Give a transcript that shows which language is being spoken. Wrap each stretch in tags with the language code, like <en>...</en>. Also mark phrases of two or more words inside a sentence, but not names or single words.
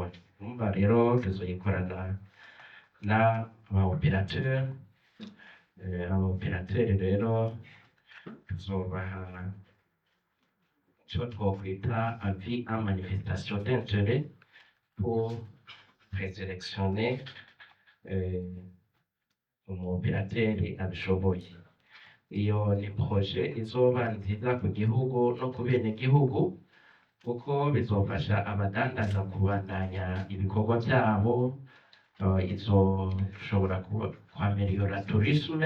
<rn>Urumva rero tuzoyikorana n'aba operateur. Aba operateur rero tuzobaha icyo twokwita</rn> <fr>avis en manifestation d'intérêt pour présélectionner</fr> <rn>umuoperateri abishoboye. Iyo ni proje izoba nziza ku gihugu no ku benegihugu kuko bizofasha abadandaza kubandanya ibikorwa byabo, izoshobora kwameliyora tourisme,</rn>